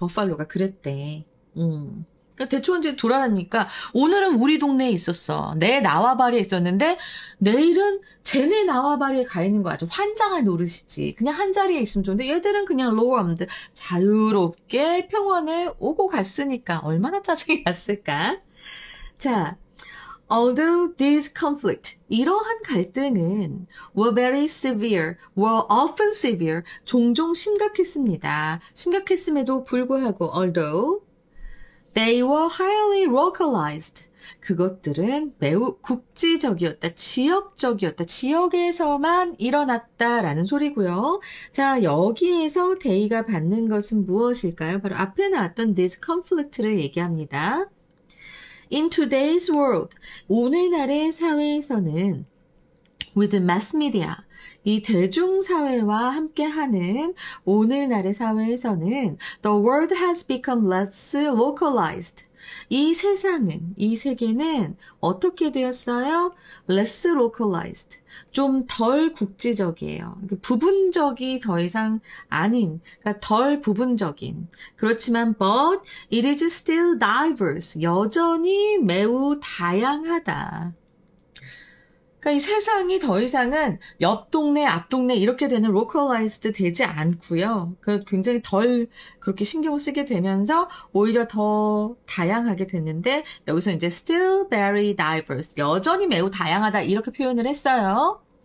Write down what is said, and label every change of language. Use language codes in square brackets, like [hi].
[ko] 버팔로가 그랬대. 대초원지에 돌아다니까 오늘은 우리 동네에 있었어. 내 나와바리에 있었는데 내일은 쟤네 나와바리에 가 있는 거 아주 환장할 노릇이지. 그냥 한 자리에 있으면 좋은데 얘들은 그냥 로엄드 자유롭게 평원에 오고 갔으니까 얼마나 짜증이 났을까. [en] 자, although this conflict, [ko] 이러한 갈등은 [en] were very severe, were often severe, [ko] 종종 심각했습니다. 심각했음에도 불구하고 [en] although they were highly localized. [ko] 그것들은 매우 국지적이었다, 지역적이었다, 지역에서만 일어났다라는 소리고요. 자, 여기에서 they가 받는 것은 무엇일까요? 바로 앞에 나왔던 this conflict를 얘기합니다. [en] In today's world, [ko] 오늘날의 사회에서는 [en] with mass media. [ko] 이 대중사회와 함께하는 오늘날의 사회에서는 [en] the world has become less localized. [ko] 이 세상은, 이 세계는 어떻게 되었어요? [en] less localized. [ko] 좀 덜 국지적이에요. 부분적이 더 이상 아닌, 그러니까 덜 부분적인. 그렇지만 [en] but it is still diverse. [ko] 여전히 매우 다양하다. 그러니까 이 세상이 더 이상은 옆 동네, 앞 동네 이렇게 되는 localized 되지 않고요. 굉장히 덜 그렇게 신경을 쓰게 되면서 오히려 더 다양하게 됐는데 여기서 이제 [en] still very diverse, [ko] 여전히 매우 다양하다 이렇게 표현을 했어요.